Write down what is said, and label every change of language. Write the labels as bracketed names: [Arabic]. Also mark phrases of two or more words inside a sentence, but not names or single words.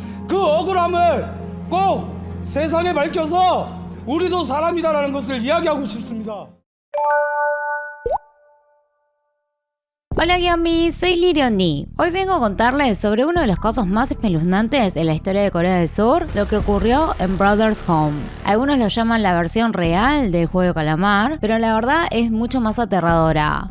[Korean] 그 억울함을 꼭 세상에 밝혀서 우리도 사람이다라는 것을 이야기하고 싶습니다. [Spanish] Hola Giambi, soy Lirioni. Hoy vengo a contarles sobre uno de los casos más espeluznantes en la historia de Corea del Sur, lo que ocurrió en Brothers Home. Algunos lo llaman la versión real del juego Calamar, pero la verdad es mucho más aterradora.